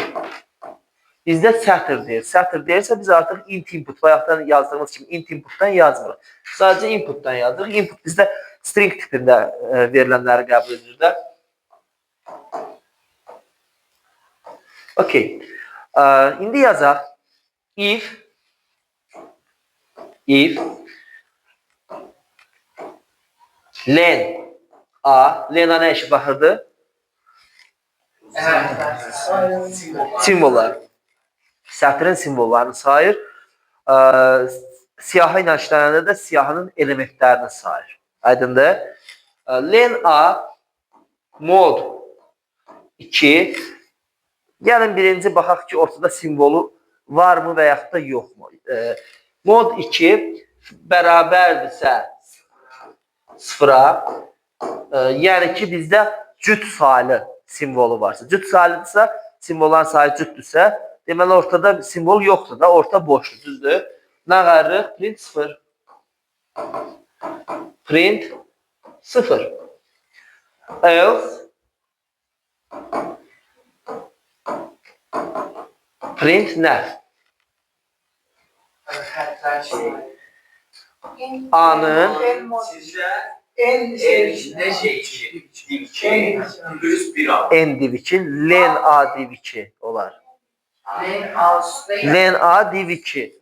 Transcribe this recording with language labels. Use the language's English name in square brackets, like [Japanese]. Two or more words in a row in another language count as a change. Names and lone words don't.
[Azerbaijani] Bizdə sətr deyir. Sətr deyirsə biz artıq [English] int input, [Azerbaijani] bayaqdan yazdığımız kimi int inputdan yazmırıq. Sadəcə inputdan yazırıq. Input bizdə string tipində verilənləri qəbul edir də. Okey. İndi yazaq. If len A, len A nə işi baxırdı? Simvollar. Sətrin simvollarını sayır. Siyahı ilə işlənəndə də siyahının elementlərini sayır. Aydındır. Len A mod 2. Gəlin birinci baxaq ki, ortada simvolu varmı və yaxud da yoxmu? Mod 2 bərabərdirsə 0-a, yəni ki, bizdə cüt saylı simvolu varsa, cüt saylıdırsa, simvolların sayı cütdürsə, deməli ortada simvol yoxdur da, orta boşdur, düzdür. Nə qarırıq? Print 0. Print 0. [English] Else print [Azerbaijani] nə? A'nın n div 2 len A div 2 olar. Len A div 2.